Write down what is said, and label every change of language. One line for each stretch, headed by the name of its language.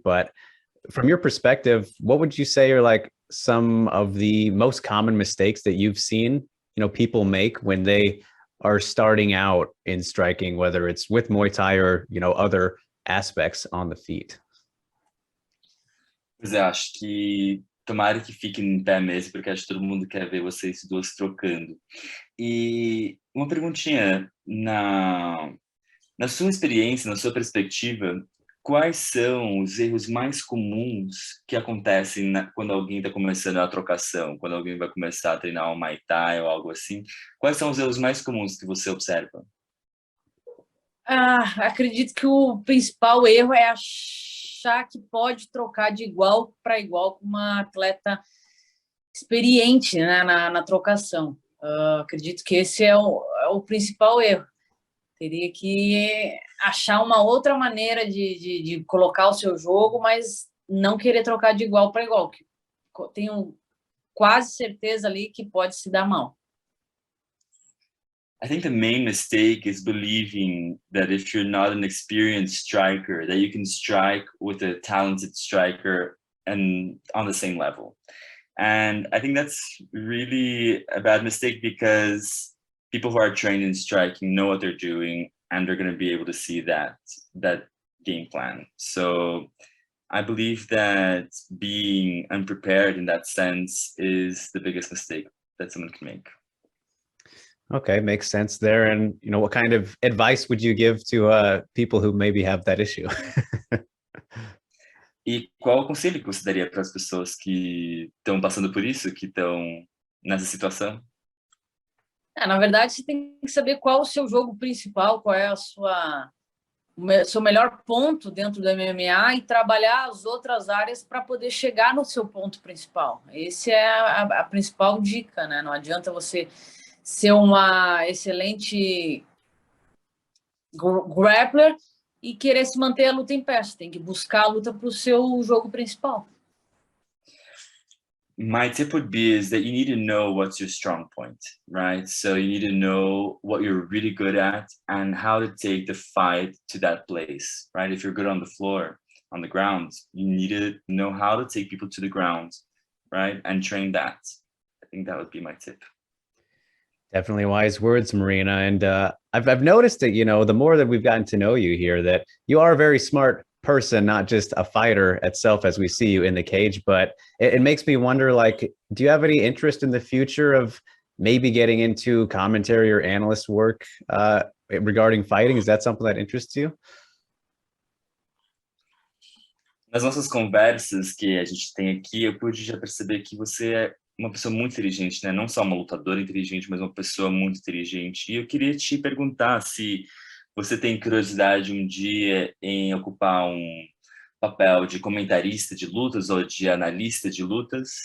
English: But from your perspective, what would you say are like some of the most common mistakes that you've seen, people make when they are starting out in striking, whether it's with Muay Thai or, other aspects on the feet?
Portuguese: Pois é, acho que tomara que fique em pé mesmo, porque acho que todo mundo quer ver vocês duas trocando. E uma perguntinha, na sua experiência, na sua perspectiva, quais são os erros mais comuns que acontecem quando alguém está começando a trocação, quando alguém vai começar a treinar um Muay Thai ou algo assim? Quais são os erros mais comuns que você observa? Acredito que o principal erro é achar que pode trocar de igual para igual com uma atleta experiente, né, na trocação. Acredito que esse é o principal erro. Teria que achar uma outra maneira de colocar o seu jogo, mas não querer trocar de igual para igual. Tenho quase certeza ali que pode se dar mal.
English: I think the main mistake is believing that if you're not an experienced striker, that you can strike with a talented striker and on the same level. And I think that's really a bad mistake, because people who are trained in striking know what they're doing, and they're going to be able to see that game plan. So I believe that being unprepared in that sense is the biggest mistake that someone can make. Okay, makes sense there. And, what kind of advice would you give to people who maybe have that issue?
Portuguese: E qual o conselho que você daria para as pessoas que estão passando por isso, que estão nessa situação? Na verdade, você tem que saber qual é o seu jogo principal, qual é o seu melhor ponto dentro do MMA e trabalhar as outras áreas para poder chegar no seu ponto principal. Essa é a principal dica, né? Não adianta você ser uma excelente grappler e querer se manter a luta em pé. Você tem que buscar a luta para o seu jogo principal.
English: My tip would be is that you need to know what's your strong point, right? So you need to know what you're really good at and how to take the fight to that place, right? If you're good on the floor, on the ground, you need to know how to take people to the ground, right? And train that. I think that would be my tip. Definitely wise words, Marina. And I've noticed that, the more that we've gotten to know you here, that you are a very smart person, not just a fighter itself as we see you in the cage. But it makes me wonder, like, do you have any interest in the future of maybe getting into commentary or analyst work regarding fighting? Is that something that interests you?
Portuguese: Nas nossas conversas que a gente tem aqui, eu pude já perceber que você é uma pessoa muito inteligente, né? Não só uma lutadora inteligente, mas uma pessoa muito inteligente. E eu queria te perguntar se você tem curiosidade um dia em ocupar um papel de comentarista de lutas ou de analista de lutas.